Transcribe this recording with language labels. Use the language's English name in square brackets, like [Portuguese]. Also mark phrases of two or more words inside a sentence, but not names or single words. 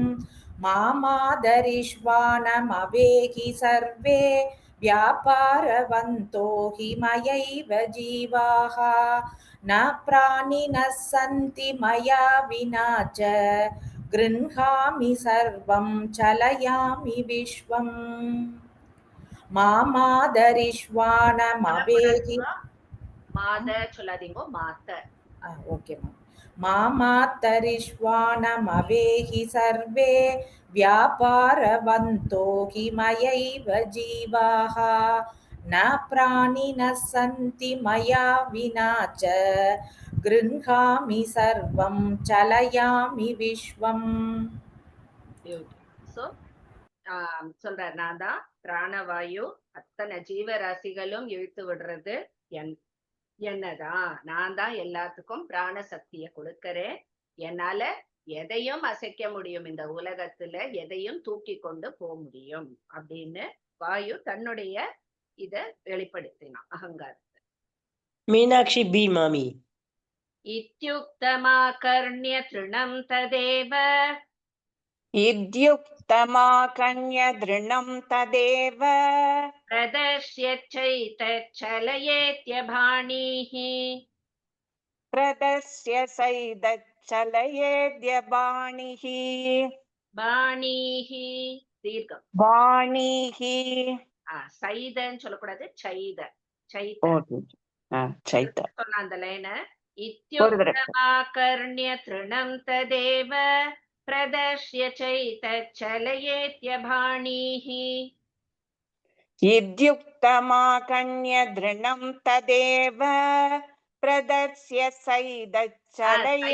[Sanskrit] मामादरिष्वानमवेहि सर्वे व्यापारवन्तो हि मयैव जीवाः न प्राणिनः सन्ति मया विना च. गृह्णामि सर्वं चलयामि विश्वम्. मामादरिष्वानमवेहि [Tamil] மாத சொல்லாதீங்கோ, மாத்த. [English] okay ma'am. [Sanskrit] मामातरिश्वानमवेहि सर्वे व्यापारवन्तो हि मयैव जीवाः न प्राणिनः सन्ति मया विना च. गृह्णामि सर्वं चलयामि विश्वम्. [Tamil] சோ சொல்றார், நான் தான் பிராணவாயு, அத்தனை ஜீவராசிகளும் இழுத்து விடுறது என்னதான். நான் தான் எல்லாத்துக்கும் பிராண சக்தியை கொடுக்கறேன். என்னால எதையும் அசைக்க முடியும், இந்த உலகத்துல எதையும் தூக்கி கொண்டு போக முடியும் அப்படின்னு வாயு தன்னுடைய இத வெளிப்படுத்தினான், அகங்காரத்தை. மீனாட்சி பி மாமி. [Sanskrit] इत्युक्तमाकर्ण्य तृणं तदेव. इत्युक्तमाकर्ण्य दृढं तदेव प्रदर्श्य चैतच्छलयेत्यभाणीः. प्रदर्श्य सैदच्छलयेद्य बाणीः बाणीः दीर्घम्. बाणीः [Tamil] சைதன்னு சொல்லக்கூடாது, சைத ஓ சைத சைத்த சொன்ன அந்த லைன. ஒரு தடவை [Sanskrit] इत्युक्तमाकर्ण्य तृणं तदेव प्रदर्श्य चैत चलयेत्यभाणीः. इत्युक्तमाकर्ण्य तृणं तदेव प्रदर्श्य चैतच्चलये